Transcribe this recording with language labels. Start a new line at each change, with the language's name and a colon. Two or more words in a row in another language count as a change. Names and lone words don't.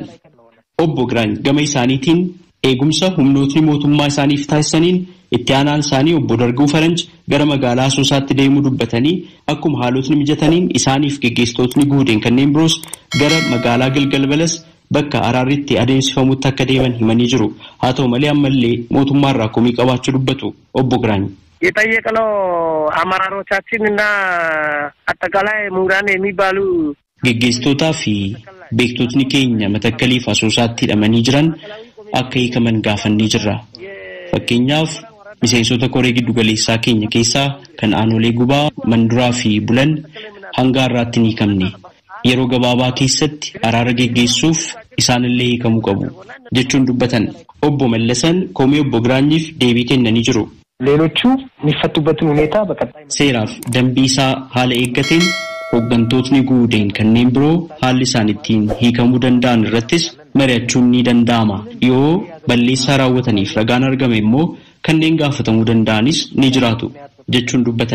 Oromo: Obbo Giraany gama isaaniitiin eegumsa humnootni mootummaa isaaniif taasisaniin itti aanaan isaanii obbo Darguu Faranj gara magaalaa Asoosaatti deemuu dubbatanii akkuma haalotni mijataniin isaaniif geggeessitootni Guudeen kanneen biroos gara magaalaa Gilgal Balas bakka araarritti adeemsifamutti akka deeman himanii jiru. Haa ta'u malee ammallee mootummaarraa komii qabaachuu dubbatu obbo Giraany.
Amharic: የጠየቅነው አመራሮቻችንና አጠቃላይ ምሁራን የሚባሉ
Oromo: geggeessitootaa fi beektotni keenya Matakkaliif Asoosaatti hidhamanii jiran akka hiikaman gaafannee jirra. Fakkeenyaaf miseensota koree giddu galeessaa keenya keessaa kan aanolee Gubaa, Manduraa fi Bulan hanga har'aatti ni hiikamne. Yeroo gabaabaa keessatti araara geggeessuuf isaanillee hiikamuu qabu jechuun dubbatan. Obbo Mallasan komii obbo Giraanyiif deebii kennanii jiru.
Amharic: ሌሎቹ የሚፈቱበትን ሁኔታ በቀጣይ
Oromo: seeraaf dambii isaa haala eeggateen hooggantootni Guudeen kanneen biroo haalli isaan ittiin hiikamuu danda'an irrattis mari'achuun ni danda'ama. Yoo balleessaa raawwataniif ragaan argame immoo kanneen gaafatamuu danda'anis ni jiraatu jechuun dubbatan.